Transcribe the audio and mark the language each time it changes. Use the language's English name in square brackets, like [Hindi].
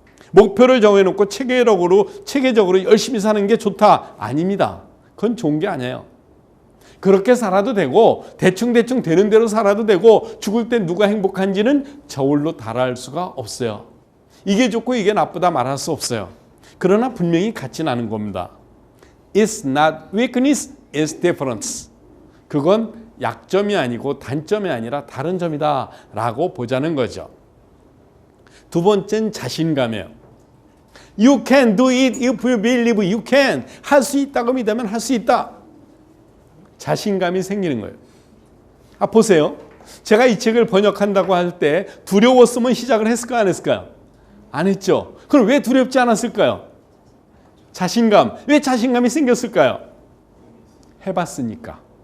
[Korean] 목표를 정해놓고 체계적으로 열심히 사는 게 좋다? 아닙니다. 그건 좋은 게 아니에요. 그렇게 살아도 되고 대충 되는 대로 살아도 되고 죽을 때 누가 행복한지는 저울로 달할 수가 없어요. 이게 좋고 이게 나쁘다 말할 수 없어요. 그러나 분명히 같진 않은 겁니다. [English] It's not weakness, it's difference. [Korean] 그건 약점이 아니고 단점이 아니라 다른 점이다 라고 보자는 거죠. 2번째는 자신감이에요. [English] You can do it if you believe you can. [Korean] 할 수 있다고 믿으면 할 수 있다. 자신감이 생기는 거예요. 아, 보세요. 제가 이 책을 번역한다고 할 때 두려웠으면 시작을 했을까요? 안 했을까요? 안 했죠. 그럼 왜 두렵지 않았을까요? 자신감. 왜 자신감이 생겼을까요? 해봤으니까.